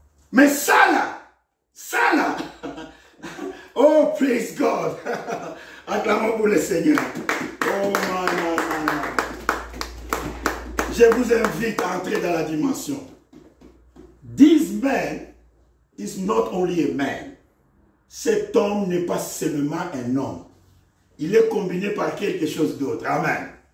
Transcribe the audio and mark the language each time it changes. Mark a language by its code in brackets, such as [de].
[fr] Mais ça là, oh, [en] praise God, [fr] acclamons pour le Seigneur. [en] Oh, man. [fr] Je vous invite à entrer dans la dimension. [en] This man is not only a man. [fr] Cet homme n'est pas seulement un homme. Il est combiné par quelque chose d'autre. Amen.